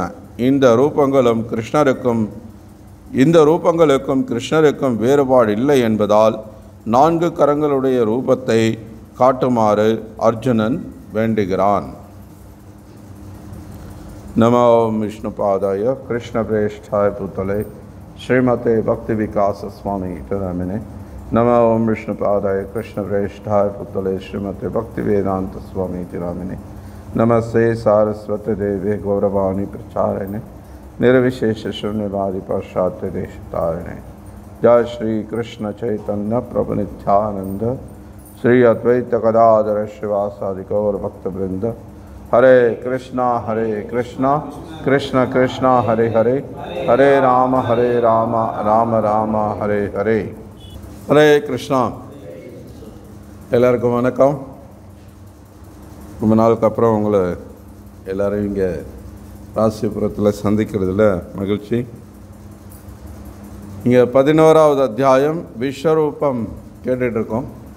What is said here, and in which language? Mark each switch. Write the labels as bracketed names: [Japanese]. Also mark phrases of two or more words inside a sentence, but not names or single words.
[Tamil] இந்த ரூபங்களுக்கும் கிருஷ்ணருக்கும் வேறுபாடு இல்லை என்பதால் 4 கரங்களுடைய ரூபத்தை காட்டுமாறு அர்ஜுனன் வேண்டுகிறான். [Sanskrit] नमो विष्णुपादाय कृष्ण प्रेष्ठाय भूतले श्रीमते भक्ति विकास स्वामी नामिने नमः ओं विष्णुपादाय कृष्णप्रेष्ठाय पुतले श्रीमते भक्तिवेदांत स्वामी नामिने नमस्ते सारस्वती देवे गौरवाणी प्रचारिणे निर्विशेष शून्यवादी पाश्चात्य देशतारिणे। जय श्री कृष्ण चैतन्य प्रभु नित्यानंद श्री अद्वैत गदाधर श्रीवासादि गौर भक्तवृंद। हरे कृष्णा कृष्ण कृष्णा हरे हरे, हरे राम राम राम हरे हरे। [Tamil] ஹரே கிருஷ்ணா. எல்லாருக்கும் வணக்கம். ரொம்ப நாளுக்கு அப்புறம் உங்களை எல்லோரும் இங்கே ராசிபுரத்தில் சந்திக்கிறதுல மகிழ்ச்சி. இங்கே 11வது அத்தியாயம் விஸ்வரூபம் கேட்டுட்ருக்கோம்.